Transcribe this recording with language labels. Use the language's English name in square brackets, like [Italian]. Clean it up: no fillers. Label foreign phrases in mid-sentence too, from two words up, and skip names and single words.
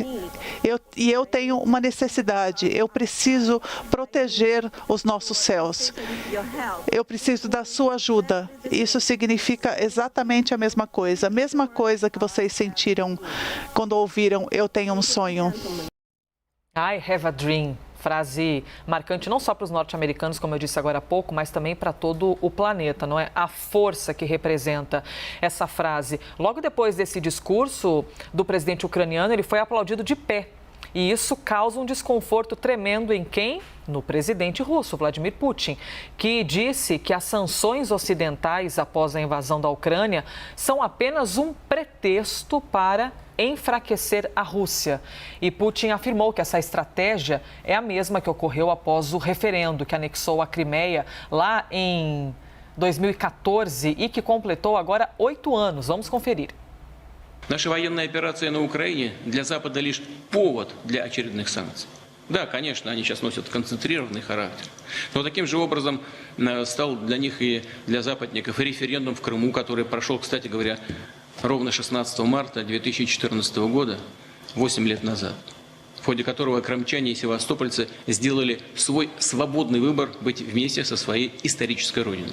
[Portuguese] Eu tenho uma necessidade, eu preciso proteger os nossos céus. Eu preciso da sua ajuda. Isso significa exatamente a mesma coisa que vocês sentiram quando ouviram "Eu tenho um sonho". [English] I have a dream. [Portuguese] Frase marcante não só para os norte-americanos, como eu disse agora há pouco, mas também para todo o planeta, não é? A força que representa essa frase. Logo depois desse discurso do presidente ucraniano, ele foi aplaudido de pé. E isso causa um desconforto tremendo em quem? No presidente russo, Vladimir Putin, que disse que as sanções ocidentais após a invasão da Ucrânia são apenas um pretexto para enfraquecer a Rússia. E Putin afirmou que essa estratégia é a mesma que ocorreu após o referendo que anexou a Crimeia lá em 2014 e que completou agora 8 anos. Vamos conferir. [Russian] Наша военная операция на Украине для Запада лишь повод для очередных санкций. Да, конечно, они сейчас носят концентрированный характер. Но таким же образом стал для них и для западников и референдум в Крыму, который прошел, кстати говоря, ровно 16 марта 2014 года, 8 лет назад, в ходе которого крымчане и севастопольцы сделали свой свободный выбор быть вместе со своей исторической родиной.